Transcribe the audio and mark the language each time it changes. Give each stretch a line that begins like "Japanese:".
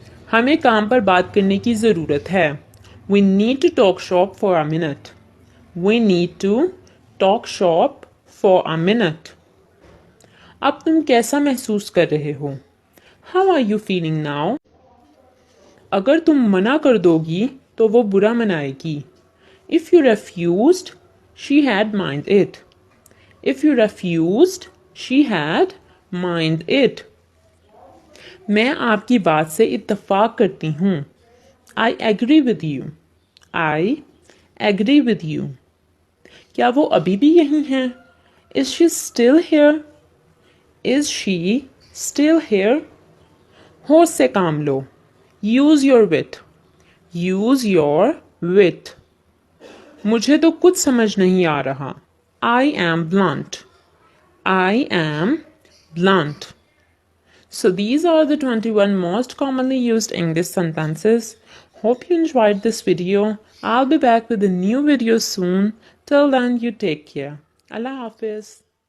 Hindi: हमें काम पर बात करने की ज़रूरत है.
English: We need to talk shop for a minute. We need to talk shop for a minute.
Hindi: अब तुम कैसा महसूस कर रहे हो?
English: How are you feeling now?
Hindi: अगर तुम मना कर दोगी तो वो बुरा मनाएगी.
English: If you refused, she had mind it. If you refused, she had mind it.
Hindi: मैं आपकी बात से इत्तेफाक करती हूँ.
English: I agree with you. I agree with you.
Hindi: क्या वो अभी भी यहीं हैं?
English: Is she still here? Is she still here?
Hindi: होश से काम लो.
English: Use your wit. Use your wit.
Hindi: मुझे तो कुछ समझ नहीं आ रहा.
English: I am blunt. I am blunt. So these are the 21 most commonly used English sentences. Hope you enjoyed this video. I'll be back with a new video soon. Till then, you take care. Allah Hafiz.